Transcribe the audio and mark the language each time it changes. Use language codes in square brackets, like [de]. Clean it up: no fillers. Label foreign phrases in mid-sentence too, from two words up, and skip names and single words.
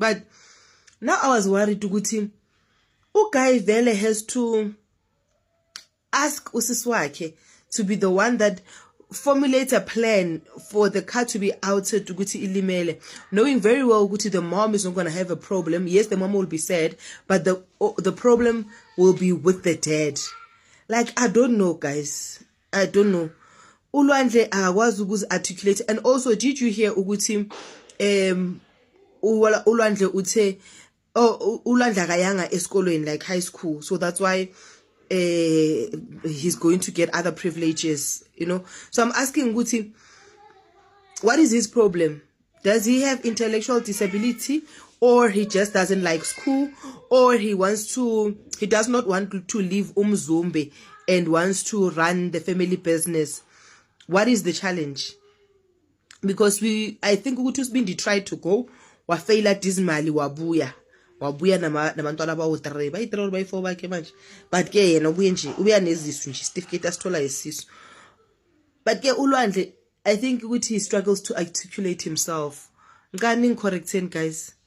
[en] But now I was worried ukuthi Guy Vele has to ask Usiswake to be the one that formulates a plan for the car to be outed to Guti Ilimele, knowing very well Guti the mom is not going to have a problem. Yes, the mom will be sad, but the problem will be with the dad. Like, I don't know, guys. I don't know. uLwandle was articulate. And also, did you hear Uguti uLwandle [zu] uthe uLwandle akayanga esikolweni, [en] like high school, so that's why he's going to get other privileges, you know. So I'm asking Guti, what is his problem? Does he have intellectual disability, or he just doesn't like school, or he does not want to leave Umzumbe and wants to run the family business? What is the challenge? Because I think Guti's been tried to go [zu] wafaila dismally wabuya nabantwana bawo 3 bayi-3 bayi-4 bakhe manje, but ke yena ubuye nje ubuya nezisu nje certificate asithola isisu. [en] But ke uLwandle, I think he struggles to articulate himself. Ngani correcting, guys?